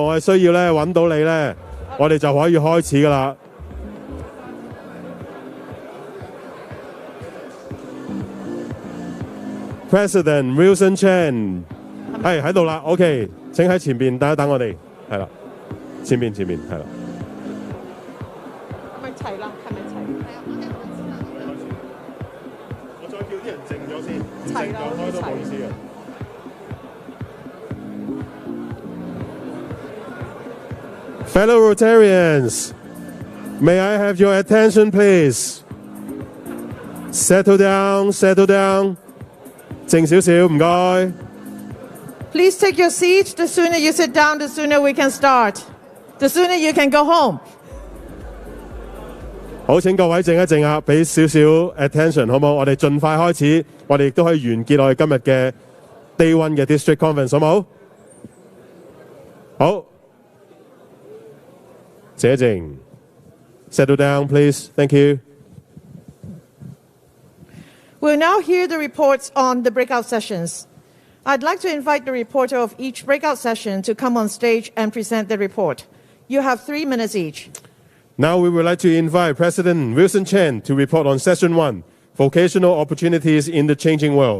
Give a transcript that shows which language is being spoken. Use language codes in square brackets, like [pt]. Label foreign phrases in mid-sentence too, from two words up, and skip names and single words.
[yue] 我係需要咧揾到你咧，我哋就可以開始噶啦。President Wilson Chan 係喺度啦 ，OK， 請喺前邊等一等我哋，係啦，前邊係啦。係咪齊啦？係咪齊？我再叫啲人靜咗先，齊啦，開都冇意思嘅。 [en] Fellow Rotarians, may I have your attention, please? Settle down, settle down. [yue] 靜少少，唔該。 [en] Please take your seat. The sooner you sit down, the sooner we can start. The sooner you can go home. [yue] 好，請各位靜一靜啊，俾少少 attention 好唔好？我哋盡快開始，我哋亦都可以完結我哋今日嘅 [en] Day One [yue] 嘅 District Conference 好唔好？好，靜一靜。 [en] Settle down, please. Thank you. We'll now hear the reports on the breakout sessions. I'd like to invite the reporter of each breakout session to come on stage and present the report. You have 3 minutes each. Now we would like to invite President Wilson Chen to report on Session 1, Vocational Opportunities in the Changing World.